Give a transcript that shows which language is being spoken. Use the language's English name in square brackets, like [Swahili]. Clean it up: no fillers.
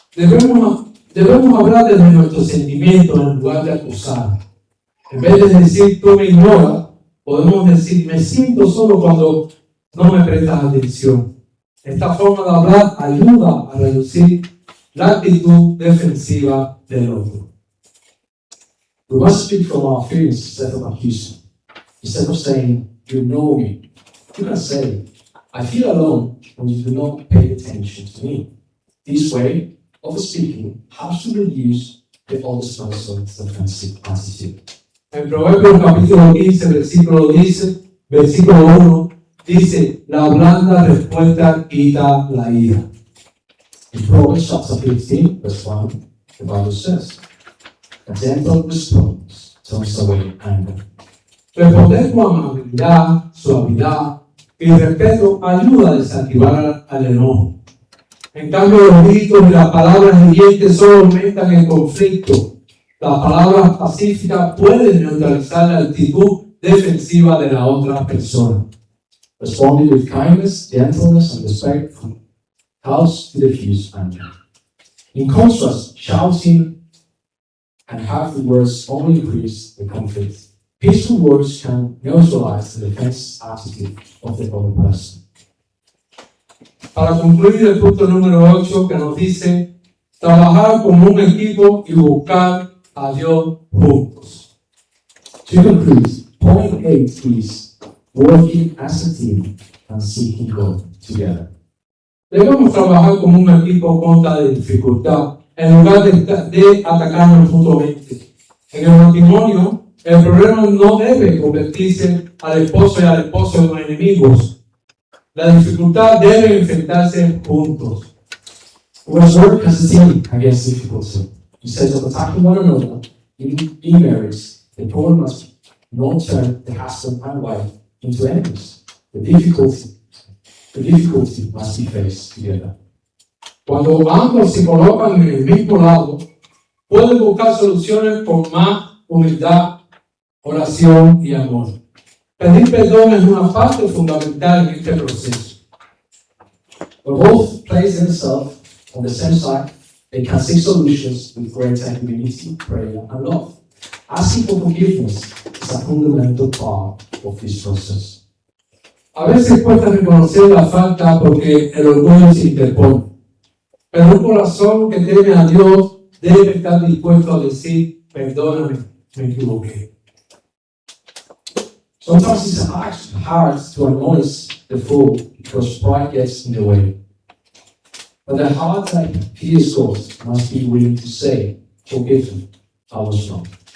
[Spanish] Debemos hablar desde nuestros sentimientos en lugar de acusar. En vez de decir tú me ignoras, podemos decir me siento solo cuando no me prestas atención. Esta forma de hablar ayuda a reducir la actitud defensiva del otro. [English] We must speak from our feelings instead of accusing. Instead of saying, you know me, you can say, I feel alone when you do not pay attention to me. This way of speaking helps to reduce the other person's defensive attitude. [Spanish] En Proverbios capítulo 15, versículo 1, dice, la blanda respuesta quita la ira. [English] In Proverbs chapter 15, verse 1, the Bible says, a gentle response turns away anger. [Spanish] Responder con amabilidad, suavidad y respeto ayuda a desactivar al enojo. En cambio, los gritos y las palabras hirientes solo aumentan el conflicto. Las palabras pacíficas pueden neutralizar la actitud defensiva de la otra persona. [English] Responding with kindness, gentleness, and respect helps to diffuse anger. In contrast, shouting and harmful words only increase the conflict. Peaceful words can neutralize the defense attitude of the other person. [Spanish] Para concluir el punto número 8 que nos dice trabajar como un equipo y buscar a Dios juntos. [English] To conclude, point 8 is working as a team and seeking God together. [Spanish] Debemos trabajar como un equipo contra la dificultad en lugar de atacarnos mutuamente. En el matrimonio, el problema no debe convertirse al esposo y al esposo en enemigos. La dificultad debe enfrentarse juntos. [English] We must work as a team against difficulty. Instead of attacking one another in marriage, the problem must not turn the husband and wife into enemies. The difficulty must be faced together. [Spanish] Cuando ambos se colocan en el mismo lado, pueden buscar soluciones con más humildad, oración y amor. Pedir perdón es una parte fundamental en este proceso. [English] When both place themselves on the same side, they can seek solutions with greater humility, prayer, and love. Asking for forgiveness is a fundamental part of this process. [Spanish] A veces cuesta reconocer la falta porque el orgullo se interpone. Pero un corazón que teme a Dios debe estar dispuesto a decir, perdóname, me equivoqué. [English] Sometimes it's hard to acknowledge the fault because pride gets in the way. But the heart that fears God must be willing to say, forgive me, I was wrong.